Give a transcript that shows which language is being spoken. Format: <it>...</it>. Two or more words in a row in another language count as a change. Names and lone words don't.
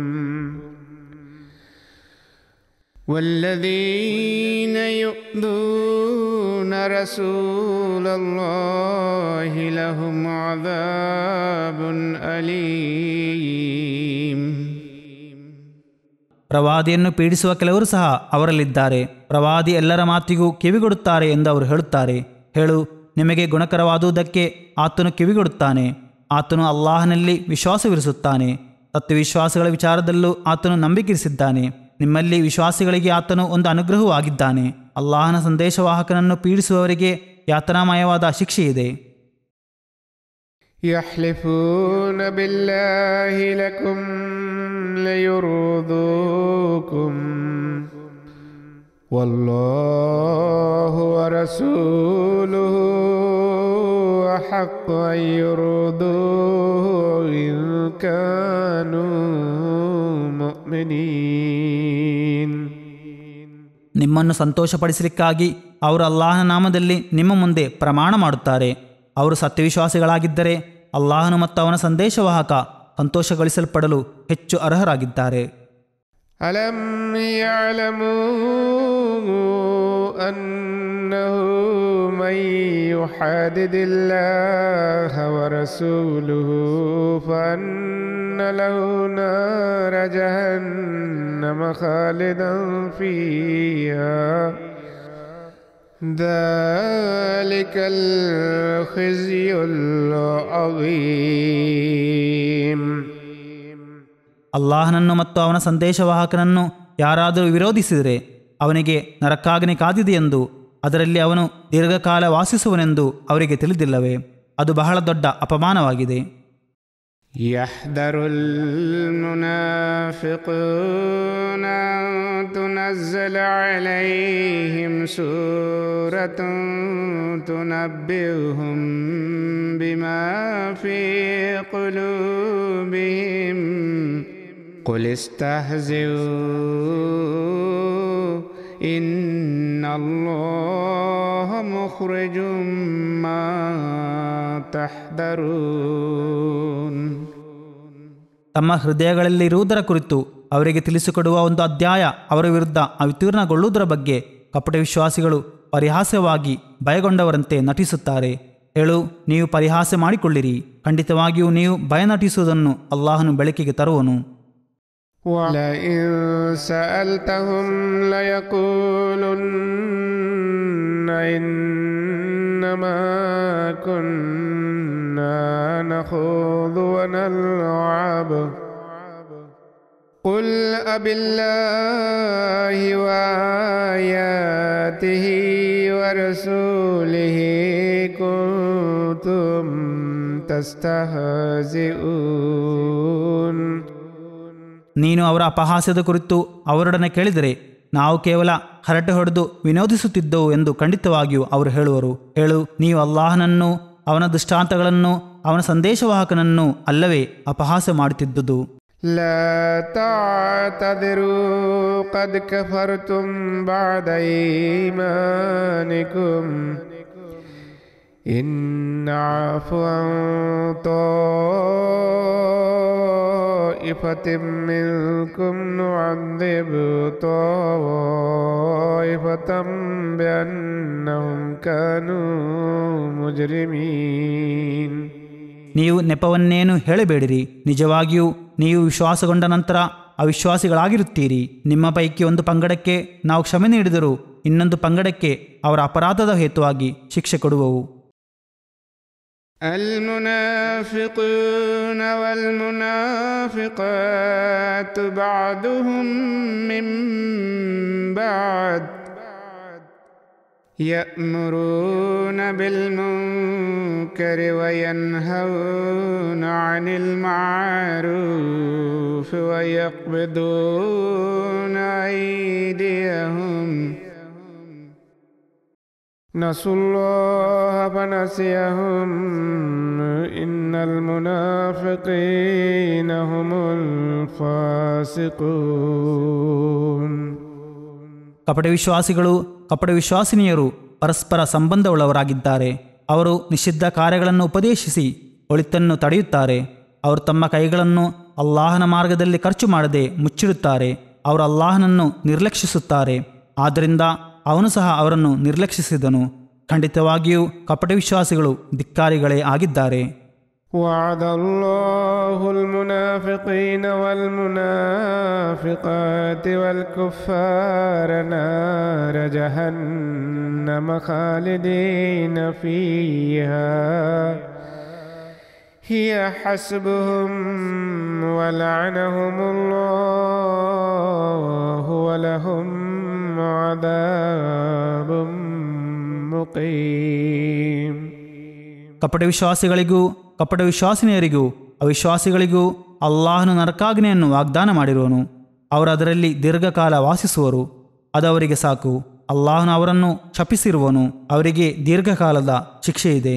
<ar>والذين يؤذون رسول الله لهم عذاب أليم.</ar> <kn>ಪ್ರವಾದಿಯನ್ನು ಪೀಡಿಸುವ ಕೆಲವರು ಸಹ ಅವರಲ್ಲಿದ್ದಾರೆ. ಪ್ರವಾದಿ ಎಲ್ಲರ ಮಾತಿಗೂ ಕಿವಿಗೊಡುತ್ತಾರೆ ಎಂದು ಅವರು ಹೇಳುತ್ತಾರೆ. ಹೇಳು, ನಿಮಗೆ ಗುಣಕರವಾದುದಕ್ಕೆ ಆತನು ಕಿವಿಗೊಡುತ್ತಾನೆ. ಆತನು ಅಲ್ಲಾಹನಲ್ಲಿ ವಿಶ್ವಾಸವಿರಿಸುತ್ತಾನೆ. ತತ್ವವಿಶ್ವಾಸಗಳ ವಿಚಾರದಲ್ಲೂ ಆತನು ನಂಬಿಕೆಯಿರಿಸಿದ್ದಾನೆ. ನಿಮ್ಮಲ್ಲಿ ವಿಶ್ವಾಸಿಗಳಿಗೆ ಆತನು ಒಂದು ಅನುಗ್ರಹವೂ ಆಗಿದ್ದಾನೆ. ಅಲ್ಲಾಹನ ಸಂದೇಶವಾಹಕನನ್ನು ಪೀಡಿಸುವವರಿಗೆ ಯಾತನಾಮಯವಾದ ಶಿಕ್ಷೆಯಿದೆ.</kn> <ar>يحلفون بالله لكم ليرضوكم والله ورسوله أحق أن يرضوه إن كانوا مؤمنين.</ar> <kn>ನಿಮ್ಮನ್ನು ಸಂತೋಷಪಡಿಸಲಿಕ್ಕಾಗಿ ಅವರು ಅಲ್ಲಾಹನ ನಾಮದಲ್ಲಿ ನಿಮ್ಮ ಮುಂದೆ ಪ್ರಮಾಣ ಮಾಡುತ್ತಾರೆ. ಅವರು ಸತ್ಯವಿಶ್ವಾಸಿಗಳಾಗಿದ್ದರೆ ಅಲ್ಲಾಹನು ಮತ್ತು ಅವನ ಸಂದೇಶವಾಹಕ ಸಂತೋಷಗೊಳಿಸಲ್ಪಡಲು ಹೆಚ್ಚು ಅರ್ಹರಾಗಿದ್ದಾರೆ.</kn> <ar>ألم يعلموا أنه من يحادد الله ورسوله فأن له نار جهنم خالدا فيها ذلك الخزي العظيم.</ar> <kn>ಅಲ್ಲಾಹನನ್ನು ಮತ್ತು ಅವನ ಸಂದೇಶವಾಹಕನನ್ನು ಯಾರಾದರೂ ವಿರೋಧಿಸಿದರೆ ಅವನಿಗೆ ನರಕಾಗ್ನಿ ಕಾದಿದೆಯೆಂದು, ಅದರಲ್ಲಿ ಅವನು ದೀರ್ಘಕಾಲ ವಾಸಿಸುವನೆಂದು ಅವರಿಗೆ ತಿಳಿದಿಲ್ಲವೇ? ಅದು ಬಹಳ ದೊಡ್ಡ ಅಪಮಾನವಾಗಿದೆ.</kn> <ar>يحذر المنافقون أن تنزل عليهم سورة تنبئهم بما في قلوبهم قل استهزئوا إن الله مخرج ما تحذرون.</ar> <kn>ತಮ್ಮ ಹೃದಯಗಳಲ್ಲಿರುವುದರ ಕುರಿತು ಅವರಿಗೆ ತಿಳಿಸಿಕೊಡುವ ಒಂದು ಅಧ್ಯಾಯ ಅವರ ವಿರುದ್ಧ ಅವತೀರ್ಣಗೊಳ್ಳುವುದರ ಬಗ್ಗೆ ಕಪಟ ವಿಶ್ವಾಸಿಗಳು ಪರಿಹಾಸ್ಯವಾಗಿ ಭಯಗೊಂಡವರಂತೆ ನಟಿಸುತ್ತಾರೆ. ಹೇಳು, ನೀವು ಪರಿಹಾಸ್ಯ ಮಾಡಿಕೊಳ್ಳಿರಿ. ಖಂಡಿತವಾಗಿಯೂ ನೀವು ಭಯ ನಟಿಸುವುದನ್ನು ಅಲ್ಲಾಹನು ಬೆಳಕಿಗೆ ತರುವನು.</kn> <ar>وَلَئِن سَأَلْتَهُمْ لَيَقُولُنَّ إنما كنا نخوض ونلعب قل أبالله وآياته ورسوله كنتم تستهزئون.</ar> <kn>ನೀನು ಅವರ ಅಪಹಾಸ್ಯದ ಕುರಿತು ಅವರೊಡನೆ ಕೇಳಿದರೆ ನಾವು ಕೇವಲ ಹರಟೆ ಹೊಡೆದು ವಿನೋದಿಸುತ್ತಿದ್ದೆವು ಎಂದು ಖಂಡಿತವಾಗಿಯೂ ಅವರು ಹೇಳುವರು. ಹೇಳು, ನೀವು ಅಲ್ಲಾಹನನ್ನು, ಅವನ ದೃಷ್ಟಾಂತಗಳನ್ನು, ಅವನ ಸಂದೇಶವಾಹಕನನ್ನು ಅಲ್ಲವೇ ಅಪಹಾಸ್ಯ ಮಾಡುತ್ತಿದ್ದುದು.</kn> <ar>لا تعتذروا قد كفرتم بعد إيمانكم إن نعفو عن طائفة منكم نعذب طائفة بأنهم كانوا مجرمين.</ar> <kn>ನೀವು ನೆಪವನ್ನೇನು ಹೇಳಬೇಡಿರಿ. ನಿಜವಾಗಿಯೂ ನೀವು ವಿಶ್ವಾಸಗೊಂಡ ನಂತರ ಅವಿಶ್ವಾಸಿಗಳಾಗಿರುತ್ತೀರಿ. ನಿಮ್ಮ ಪೈಕಿ ಒಂದು ಪಂಗಡಕ್ಕೆ ನಾವು ಕ್ಷಮೆ ನೀಡಿದರೂ ಇನ್ನೊಂದು ಪಂಗಡಕ್ಕೆ ಅವರ ಅಪರಾಧದ ಹೇತುವಾಗಿ ಶಿಕ್ಷೆ ಕೊಡುವವು.</kn> <ar>المنافقون والمنافقات بعضهم من بعض يأمرون بالمنكر وينهون عن المعروف ويقبضون أيديهم نسوا الله فنسيهم إن المنافقين هم الفاسقون.</ar> <kn>ಕಪಟ ವಿಶ್ವಾಸಿಗಳು, ಕಪಟ ವಿಶ್ವಾಸಿನಿಯರು ಪರಸ್ಪರ ಸಂಬಂಧವುಳ್ಳವರಾಗಿದ್ದಾರೆ. ಅವರು ನಿಷಿದ್ಧ ಕಾರ್ಯಗಳನ್ನು ಉಪದೇಶಿಸಿ ಒಳಿತನ್ನು ತಡೆಯುತ್ತಾರೆ. ಅವರು ತಮ್ಮ ಕೈಗಳನ್ನು ಅಲ್ಲಾಹನ ಮಾರ್ಗದಲ್ಲಿ ಖರ್ಚು ಮಾಡದೆ ಮುಚ್ಚಿಡುತ್ತಾರೆ. ಅವರು ಅಲ್ಲಾಹನನ್ನು ನಿರ್ಲಕ್ಷಿಸುತ್ತಾರೆ. ಆದ್ದರಿಂದ ಅವನು ಸಹ ಅವರನ್ನು ನಿರ್ಲಕ್ಷಿಸಿದನು. ಖಂಡಿತವಾಗಿಯೂ ಕಪಟ ವಿಶ್ವಾಸಿಗಳು ಧಿಕ್ಕಾರಿಗಳೇ ಆಗಿದ್ದಾರೆ.</kn> <ar>وعد الله المنافقين والمنافقات والكفار نار جهنم خالدين فيها هي حسبهم ولعنهم الله ولهم عذاب مقيم.</ar> <kn>ಕಪಟ ವಿಶ್ವಾಸಿಗಳಿಗೂ ಕಪಟ ವಿಶ್ವಾಸಿನಿಯರಿಗೂ ಅವಿಶ್ವಾಸಿಗಳಿಗೂ ಅಲ್ಲಾಹನು ನರಕಾಗ್ನೆಯನ್ನು ವಾಗ್ದಾನ ಮಾಡಿರುವನು. ಅವರು ಅದರಲ್ಲಿ ದೀರ್ಘಕಾಲ ವಾಸಿಸುವರು. ಅದು ಅವರಿಗೆ ಸಾಕು. ಅಲ್ಲಾಹನು ಅವರನ್ನು ಶಪಿಸಿರುವನು. ಅವರಿಗೆ ದೀರ್ಘಕಾಲದ ಶಿಕ್ಷೆ ಇದೆ.</kn>